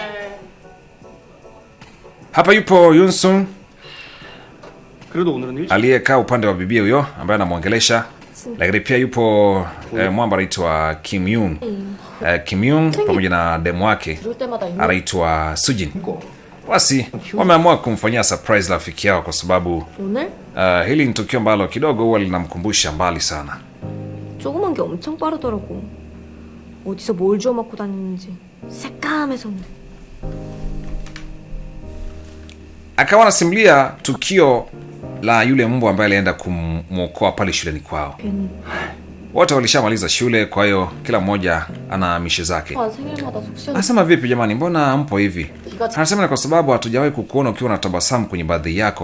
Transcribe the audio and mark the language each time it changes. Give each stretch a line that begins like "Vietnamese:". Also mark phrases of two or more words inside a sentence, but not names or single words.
Swahili: Hapa yupo Yunsun aliyekaa upande wa bibia huyo ambaye anamwongelesha, lakini pia yupo mwamba anaitwa Kim Young. Kim Young pamoja na demu wake anaitwa Sujin. Basi wameamua kumfanyia surprise rafiki yao kwa sababu hili ni tukio ambalo kidogo huwa linamkumbusha mbali sana.
Korean: 조그만 게 엄청 빠르더라고. 어디서 뭘 주워 먹고 다니는지 새까매서는.
Swahili: Akawa anasimulia tukio la yule mbwa ambaye alienda kumwokoa pale shuleni kwao. Wote walishamaliza shule, kwa hiyo kila mmoja ana mishe zake. Anasema vipi jamani, mbona mpo hivi? Anasema kwa sababu hatujawahi kukuona ukiwa na tabasamu kwenye birthday yako.